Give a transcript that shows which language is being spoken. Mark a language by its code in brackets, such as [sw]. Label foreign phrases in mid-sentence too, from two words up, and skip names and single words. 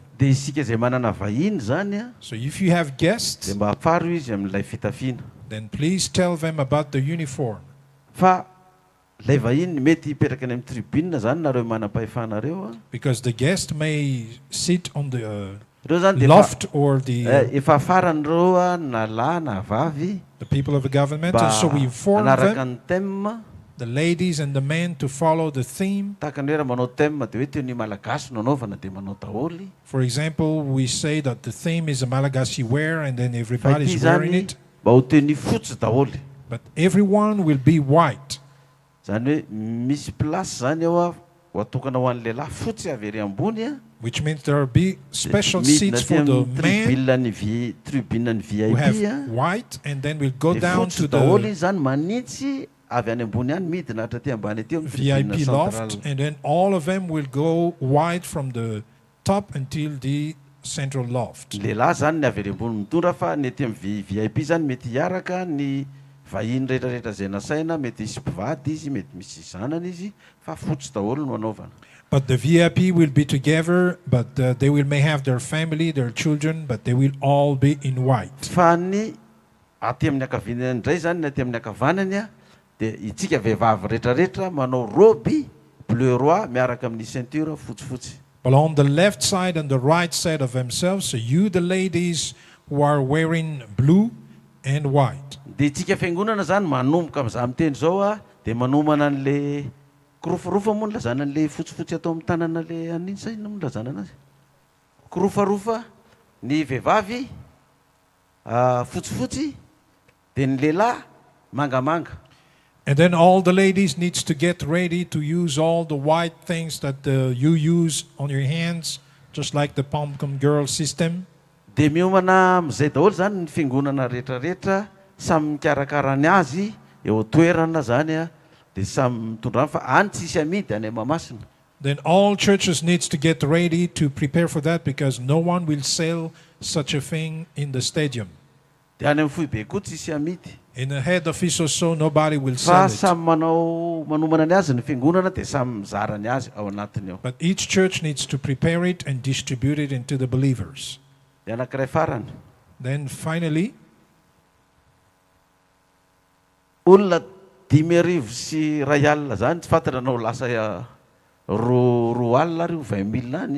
[mg] Dia isika izay manana vahiny zany [en] So if you have guests, [mg] dia mba afaro izy amin'ilay fitafiana. [en] then please tell them about the uniform. [mg] Fa ilay vahiny mety hipetraka any amin'ny tribune zany nareo manam-pahefanareo. [en] Because the guest may sit on the [mg] Ireo zany dia [en] loft or [mg] efa afaran'ireo na lahy na vavy [en] the people of the government, and so we inform [mg] anaraka [en] them, [mg] ny thème. [en] the ladies and the men, to follow the theme. [mg] Tahaka ny hoe raha manao thème dia hoe tenue malagasy no anaovana dia manao daholo. [en] For example, we say that the theme is a Malagasy wear, and then [mg] Fa [en] everybody [mg] ity [en] is wearing [mg] zany [en] it. [mg] mba ho tenue fotsy daholo. [en] But everyone will be white. [mg] Zany hoe misy place zany ao ho atokana ho an'ny lehilahy fotsy avy ery ambony [en] Which means there will be special seats for the men [mg] tribune ny [en] who have [mg] VIP. [en] white, and then we'll go [mg] Dia [en] down [mg] fotsy [en] to [mg] daholo [en] the [mg] izy zany manitsy avy any ambony any midina hatraty ambany aty amin'ny [en] VIP [mg] tribune [en] loft, [mg] centrale. [en] and then all of them will go white from the top until the central loft. [mg] Ny lehilahy zany ny avy ery ambony mitondra fa ny aty amin'ny VIP zany mety hiaraka ny vahiny rehetrarehetra izay nasaina, mety hisy mpivady izy, mety misy zanany izy, fa fotsy daholo no anaovana. [en] But the VIP will be together, but they may have their family, their children, but they will all be in white. [mg] Fa ny aty amin'ny ankaviany indray zany, ny aty amin'ny ankavanany dia itsika vehivavy rehetrarehetra manao [fr] robe bleu roi [mg] miaraka amin'ny ceinture fotsifotsy. [en] But on the left side and the right side of themselves, so you, the ladies, who are wearing blue and white. [mg] Dia itsika fiangonana zany manomboka amin'izay miteny zao dia manomana an'le kirofarofa moa no lazana an'le fotsifotsy atao amin'ny tanana le aniny sa inona moa no lazana anazy? Kirofarofa ny vehivavy fotsifotsy dia ny lehilahy mangamanga. [en] And then all the ladies needs to get ready to use all the white things that you use on your hands, just like the pom-pom girl system. [mg] Dia miomana amin'izay daholo zany ny fiangonana rehetrarehetra samy mikarakara ny azy eo toerana zany dia samy mitondra fa any tsisy amidy any Mahamasina. [en] Then all churches needs to get ready to prepare for that, because no one will sell such a thing in the stadium. [mg] Dia any amin'ny Foibe koa tsisy amidy. [en] In the head office or so, nobody will [mg] Fa [en] sell it. [mg] samy manomana ny azy ny fiangonana dia samy mizara ny azy ao anatiny ao. [en] But each church needs to prepare it and distribute it into the believers. [mg] Dia anankiray farany. [en] Then finally, [mg] olona 10,000 sy iray alina zany tsy fantatra anao lasa roa alina ary 20,000 any.